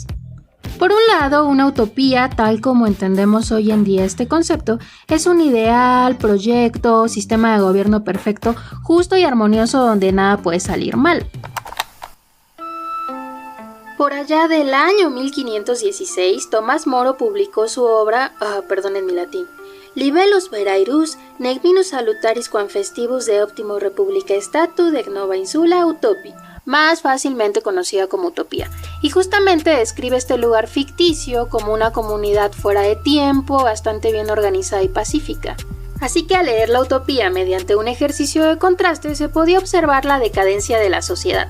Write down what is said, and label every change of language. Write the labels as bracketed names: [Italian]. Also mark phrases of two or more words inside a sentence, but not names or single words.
[Spanish] Por un lado, una utopía, tal como entendemos hoy en día este concepto, es un ideal, proyecto, sistema de gobierno perfecto, justo y armonioso donde nada puede salir mal. Por allá del año 1516, Tomás Moro publicó su obra, perdonen mi latín, Libellus Verairus, nec minus salutaris quam festivus de optimo republica statu de nova insula utopi, más fácilmente conocida como Utopía, y justamente describe este lugar ficticio como una comunidad fuera de tiempo, bastante bien organizada y pacífica. Así que al leer la Utopía mediante un ejercicio de contraste se podía observar la decadencia de la sociedad.